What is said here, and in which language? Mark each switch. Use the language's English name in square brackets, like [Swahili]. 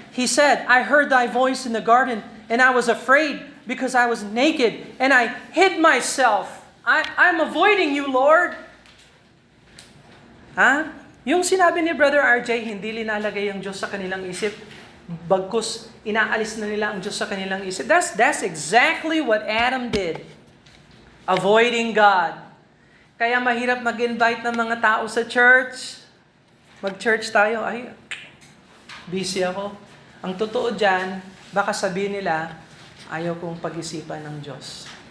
[English] He said, I heard thy voice in the garden, and I was afraid because I was naked, and I hid myself. I'm avoiding you, Lord. [Filipino] Yung sinabi ni Brother RJ, hindi linalagay ang Diyos sa kanilang isip, bagkus inaalis na nila ang Diyos sa kanilang isip. [English] That's exactly what Adam did. Avoiding God. [Filipino] Kaya mahirap mag-invite ng mga tao sa church. Mag-church tayo, ay, busy ako. Ang totoo dyan, baka sabihin nila, ayaw kong pag-isipan ng Diyos.